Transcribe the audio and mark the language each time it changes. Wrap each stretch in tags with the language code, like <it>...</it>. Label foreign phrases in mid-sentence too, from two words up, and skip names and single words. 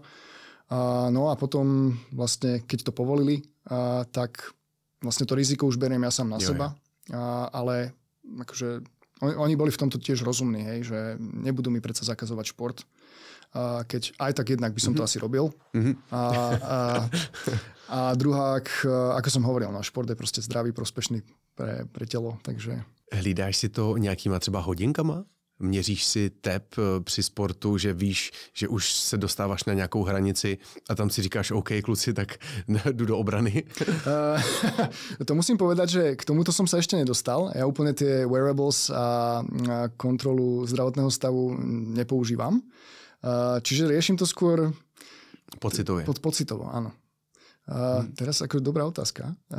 <sk>No a potom vlastne, keď to povolili, tak vlastne to riziko už beriem ja sám na seba. Ale akože oni boli v tomto tiež rozumní, hej, že nebudú mi predsa zakazovať šport. Keď aj tak jednak by som to asi robil. A druhák, ako som hovoril, šport je prostě zdravý, prospešný pre tělo, takže...</sk> <cs>Hlídáš si to nějakýma třeba hodinkama? Měříš si tep při sportu, že víš, že už se dostáváš na nějakou hranici a tam si říkáš OK, kluci, tak jdu do obrany?</cs> <sk>To musím povedať, že k tomuto som sa ešte nedostal. Ja úplne tie wearables a kontrolu zdravotného stavu nepoužívam. Čiže riešim to skôr</sk> <cs>pocitově.</cs> <sk>Pocitovo, áno. Teraz ako dobrá otázka.</sk>